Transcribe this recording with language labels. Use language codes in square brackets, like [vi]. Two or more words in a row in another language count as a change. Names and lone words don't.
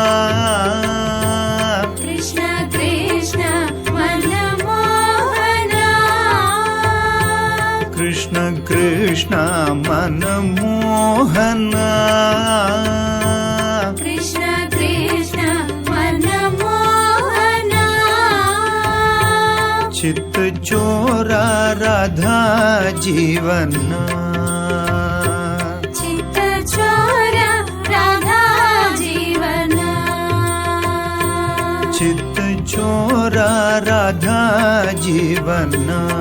[ta] கிருஷ்ண கிருஷ்ண மனமோகனா, கிருஷ்ண கிருஷ்ண மனமோகனா, கிருஷ்ண கிருஷ்ண மனமோகனா, [sa] चित्त चोरा राधा जीवना, चित्त चोरा राधा जीवना, चित्त चोरा राधा जीवना,